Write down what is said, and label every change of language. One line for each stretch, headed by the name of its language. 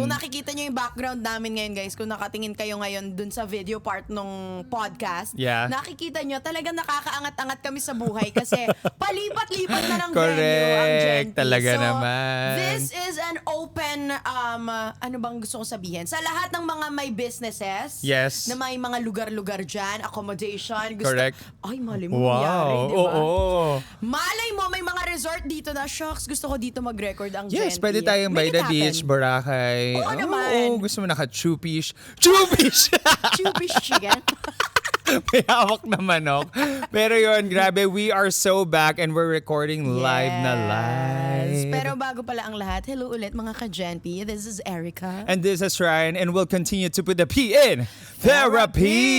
Filipino: Kung nakikita nyo yung background namin ngayon guys, kung nakatingin kayo ngayon dun sa video part ng podcast, nakikita nyo talagang nakakaangat-angat kami sa buhay kasi palipat-lipat na ng venue ang Gen P. Talaga naman.
English: This is an open,
Filipino: ano bang gusto ko sabihin? Sa lahat ng mga may businesses, na may mga lugar-lugar dyan, accommodation, gusto, ay mali mo mangyari, diba? Malay mo, may mga resort dito na, shocks, gusto ko dito mag-record ang Gen P.
English: Yes,
Filipino: pwede tayong
English: by the beach, Boracay.
Filipino: Oo naman. Gusto mo naka-chupish. Chupish!
English: Chupish chicken.
Filipino: May hawak na manok. Pero yun, grabe,
English: we are so back and we're recording live na live.
Filipino: Pero bago pala ang lahat, hello ulit mga ka-Gen P.
English: This is Erica. And this is Ryan, and we'll continue to put the P in therapy.